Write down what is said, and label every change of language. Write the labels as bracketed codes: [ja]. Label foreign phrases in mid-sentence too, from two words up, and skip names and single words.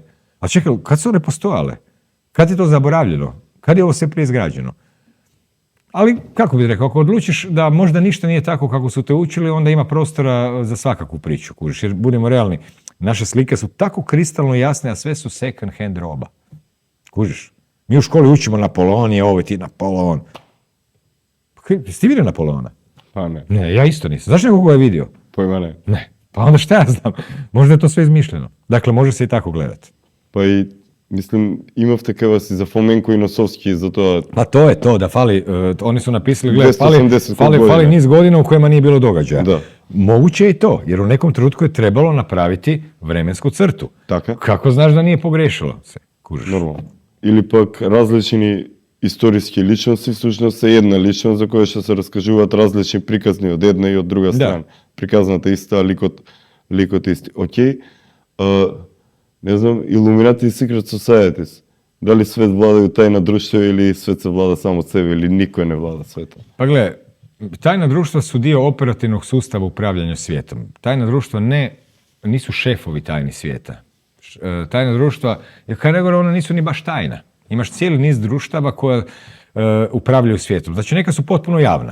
[hr] A čekaj, kad su one postojale? Kad je to zaboravljeno? Kad je ovo sve prije izgrađeno? Ali, kako bih rekao, ako odlučiš da možda ništa nije tako kako su te učili, onda ima prostora za svakakvu priču, kužiš. Jer budemo realni, naše slike su tako kristalno jasne, a sve su [en] second hand [hr] roba. Kužiš? Mi u školi učimo Napoleon je ovo, ti Napoleon. Jesi ti vidio Napoleona? Pa ne. Ne, ja isto nisam. Znaš nekoga je vidio? Pojma ne. Ne. Pa onda šta ja znam? Možda je to sve izmišljeno. Dakle, može se i tako gledati. Pa i, mislim, imav takava si za Fomenko i Nosovski, zato... Pa to je to, da fali, oni su napisali, gledaj, 280 fali godina. niz godina u kojima nije bilo događaja. Da. Moguće je i to, jer u nekom trenutku je trebalo napraviti vremensku crtu. Tako. Kako znaš da nije pogrešilo se? Kužiš. [mk] Нормално. Или пак различни историски личности, всъщност е една личност, за која ще се разкажуваат различни приказни од една и од друга страна. Приказната иста, ликот исти. Океј, не знам, Illuminati и [en] Secret Societies. [mk] Дали свет владају тајна друштва или свет се влада само од себе или никој не влада светом? [hr] Pa gle, tajna društva su dio operativnog sustava upravljanja svijetom. Tajna društva nisu šefovi tajni svijeta. Tajna društva, jer kada nego ona nisu ni baš tajna. Imaš cijeli niz društava koja upravljaju svijetom. Znači neka su potpuno javna.